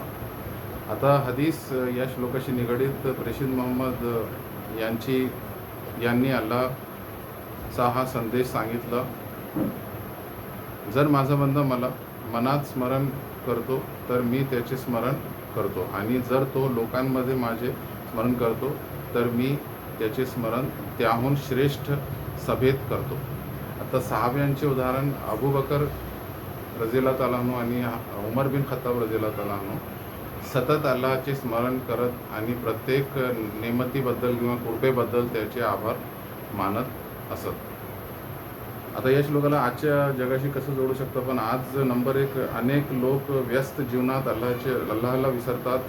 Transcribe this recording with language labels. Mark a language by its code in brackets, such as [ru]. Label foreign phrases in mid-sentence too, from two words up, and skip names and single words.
[mr] आता हदीस या श्लोकाशी निगडीत प्रेषित मोहम्मद यांनी अल्लाहचा हा संदेश सांगितला, जर माझा बंदा मला मनात स्मरण करतो तर मी त्याचे स्मरण करतो, आणि जर तो लोकांमध्ये माझे स्मरण करतो तर मी त्याचे स्मरण त्याहून श्रेष्ठ सभेत करतो. आता 6व्यांचे उदाहरण, अबू बकर [ar] رضي الله تعالى عنه [mr] आणि उमर बिन खत्ताब [ar] رضي الله تعالى عنه [mr] सतत अल्लाहचे स्मरण करत आणि प्रत्येक नेमतीबद्दल किंवा कृपेबद्दल त्याचे आभार मानत असत. आता या श्लोकाला आजच्या जगाशी कसं जोडू शकतो आपण? आज नंबर 1, अनेक लोक व्यस्त जीवनात अल्लाहला विसरतात.